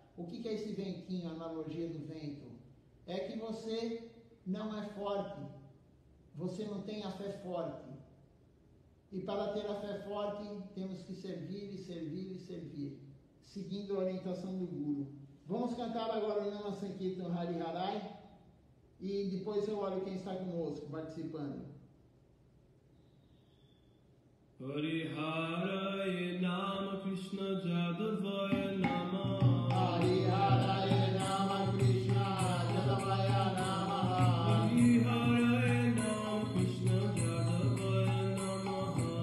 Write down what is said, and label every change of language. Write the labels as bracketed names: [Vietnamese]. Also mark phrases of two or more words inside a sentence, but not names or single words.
[Portuguese] O que é esse ventinho, a analogia do vento? É que você não é forte, você não tem a fé forte. E para ter a fé forte, temos que servir e servir e servir, seguindo a orientação do Guru. Vamos cantar agora o Nama Sankirtan [Sanskrit] Hari Harai, [Portuguese] e depois eu olho quem está conosco, participando. [Sanskrit] Hari Harai Nama Krishna Jadavaya Nama. Hari Harai Nama Krishna Jadavaya Nama. Hari Harai Nama Krishna Jadavaya Nama.